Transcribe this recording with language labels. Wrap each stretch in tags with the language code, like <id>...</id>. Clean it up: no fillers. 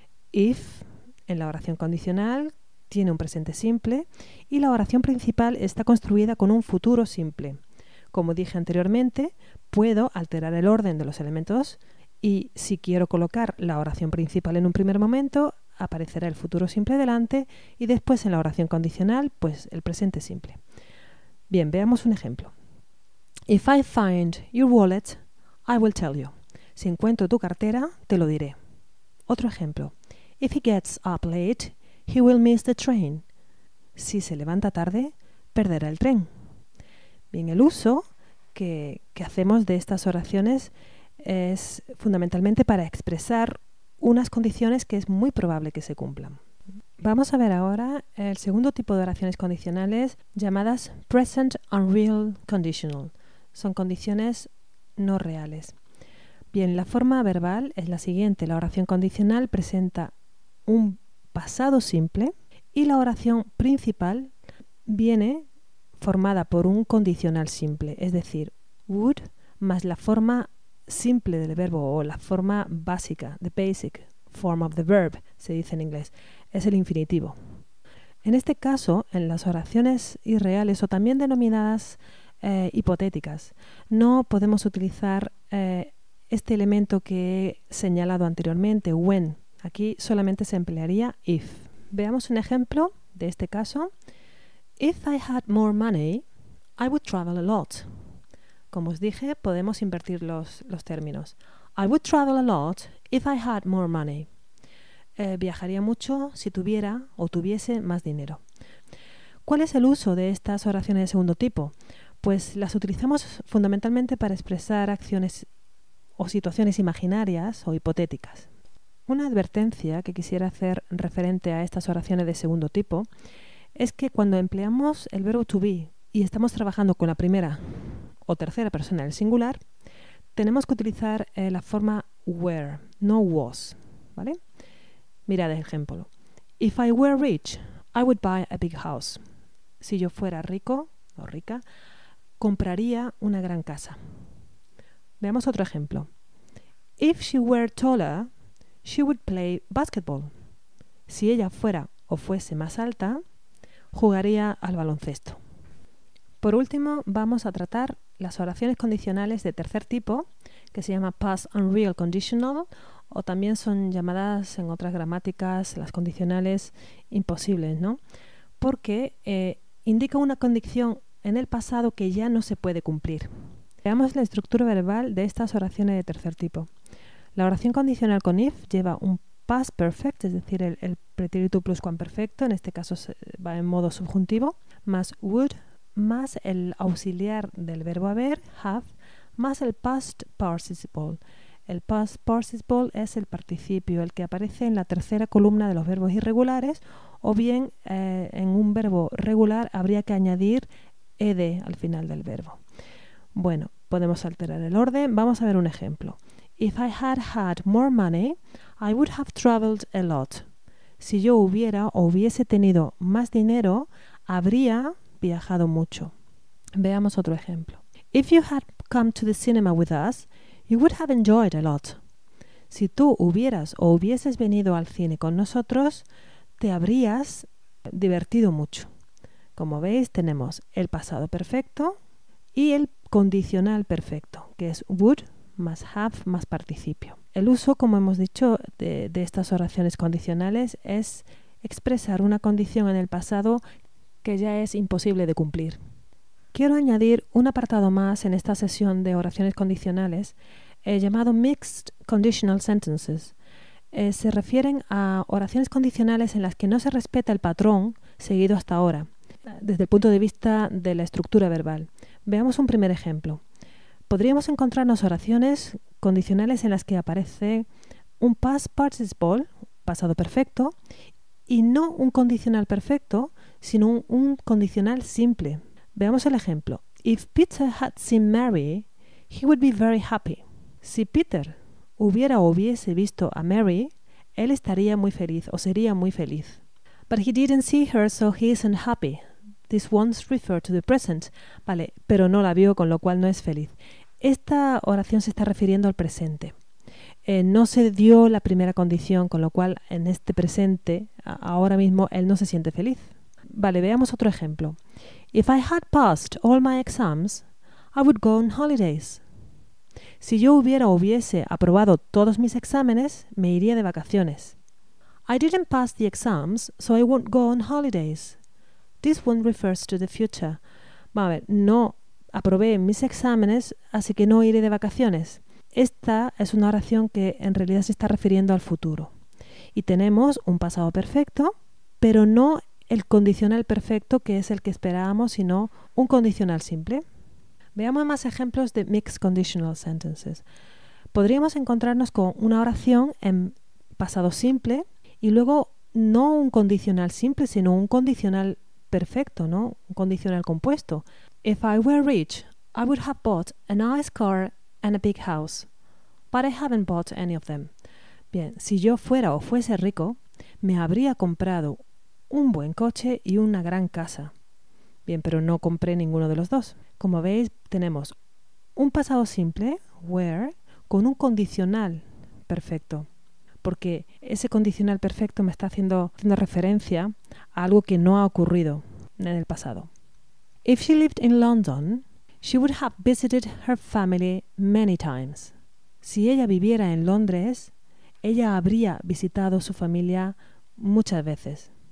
<es>If, en la oración condicional, tiene un presente simple y la oración principal está construida con un futuro simple. Como dije anteriormente, puedo alterar el orden de los elementos y si quiero colocar la oración principal en un primer momento, aparecerá el futuro simple delante y después en la oración condicional, pues el presente simple. Bien, veamos un ejemplo.</es> <en>If I find your wallet, I will tell you.</en> <es>Si encuentro tu cartera, te lo diré. Otro ejemplo.</es> <en>If he gets up late, he will miss the train.</en> <es>Si se levanta tarde, perderá el tren. Bien, el uso que hacemos de estas oraciones es fundamentalmente para expresar unas condiciones que es muy probable que se cumplan. Vamos a ver ahora el segundo tipo de oraciones condicionales llamadas present unreal conditional. Son condiciones no reales. Bien, la forma verbal es la siguiente. La oración condicional presenta un pasado simple y la oración principal viene formada por un condicional simple, es decir, would más la forma simple del verbo o la forma básica,</es> <en>the basic form of the verb,</en> <es>se dice en inglés, es el infinitivo. En este caso, en las oraciones irreales o también denominadas hipotéticas, no podemos utilizar este elemento que he señalado anteriormente, when. Aquí solamente se emplearía if. Veamos un ejemplo de este caso.</es> <en>If I had more money, I would travel a lot.</en> <es>Como os dije, podemos invertir los términos.</es> <en>I would travel a lot if I had more money.</en> <es>Viajaría mucho si tuviera o tuviese más dinero. ¿Cuál es el uso de estas oraciones de segundo tipo? Pues las utilizamos fundamentalmente para expresar acciones o situaciones imaginarias o hipotéticas. Una advertencia que quisiera hacer referente a estas oraciones de segundo tipo es que cuando empleamos el verbo to be y estamos trabajando con la primera o tercera persona del singular, tenemos que utilizar la forma were, no was, ¿vale? Mirad el ejemplo.</es> <en>If I were rich, I would buy a big house.</en> <es>Si yo fuera rico o rica, compraría una gran casa. Veamos otro ejemplo.</es> <en>If she were taller, she would play basketball.</en> <es>Si ella fuera o fuese más alta, jugaría al baloncesto. Por último, vamos a tratar las oraciones condicionales de tercer tipo, que se llama past unreal conditional o también son llamadas en otras gramáticas las condicionales imposibles, ¿no? Porque indica una condición en el pasado que ya no se puede cumplir. Veamos la estructura verbal de estas oraciones de tercer tipo. La oración condicional con if lleva un past perfect, es decir, el pretérito pluscuamperfecto, en este caso va en modo subjuntivo, más would, más el auxiliar del verbo haber, have, más el past participle. El past participle es el participio, el que aparece en la tercera columna de los verbos irregulares, o bien en un verbo regular habría que añadir ed al final del verbo. Bueno, podemos alterar el orden. Vamos a ver un ejemplo.</es> <en>If I had had more money, I would have traveled a lot.</en> <es>Si yo hubiera o hubiese tenido más dinero, habría viajado mucho. Veamos otro ejemplo.</es> <en>If you had come to the cinema with us, you would have enjoyed a lot.</en> <es>Si tú hubieras o hubieses venido al cine con nosotros, te habrías divertido mucho. Como veis, tenemos el pasado perfecto y el condicional perfecto, que es would más have más participio. El uso, como hemos dicho, de estas oraciones condicionales es expresar una condición en el pasado que ya es imposible de cumplir. Quiero añadir un apartado más en esta sesión de oraciones condicionales llamado Mixed Conditional Sentences. Se refieren a oraciones condicionales en las que no se respeta el patrón seguido hasta ahora, desde el punto de vista de la estructura verbal. Veamos un primer ejemplo. Podríamos encontrarnos oraciones condicionales en las que aparece un past participle, pasado perfecto, y no un condicional perfecto, sino un condicional simple. Veamos el ejemplo.</es> <en>If Peter had seen Mary, he would be very happy.</en> <es>Si Peter hubiera o hubiese visto a Mary, él estaría muy feliz o sería muy feliz.</es> <en>But he didn't see her, so he isn't happy. This one's refer to the present.</en> <es>Vale, pero no la vio, con lo cual no es feliz. Esta oración se está refiriendo al presente. No se dio la primera condición, con lo cual en este presente, ahora mismo, él no se siente feliz. Vale, veamos otro ejemplo.</es> <en>If I had passed all my exams, I would go on holidays.</en> <es>Si yo hubiera o hubiese aprobado todos mis exámenes, me iría de vacaciones.</es> <en>I didn't pass the exams, so I won't go on holidays. This one refers to the future.</en> <es>Vamos a ver, no aprobé mis exámenes, así que no iré de vacaciones. Esta es una oración que en realidad se está refiriendo al futuro. Y tenemos un pasado perfecto, pero no el condicional perfecto, que es el que esperábamos, sino un condicional simple. Veamos más ejemplos de Mixed Conditional Sentences. Podríamos encontrarnos con una oración en pasado simple y luego no un condicional simple, sino un condicional perfecto, ¿no? Un condicional compuesto.</es> <en>If I were rich, I would have bought a nice car and a big house, but I haven't bought any of them.</en> <es>Bien, si yo fuera o fuese rico, me habría comprado un buen coche y una gran casa. Bien, pero no compré ninguno de los dos. Como veis, tenemos un pasado simple, were, con un condicional perfecto, porque ese condicional perfecto me está haciendo referencia a algo que no ha ocurrido en el pasado.</es> <en>If she lived in London, she would have visited her family many times.</en> <es>Si ella viviera en Londres, ella habría visitado su familia muchas veces.</es>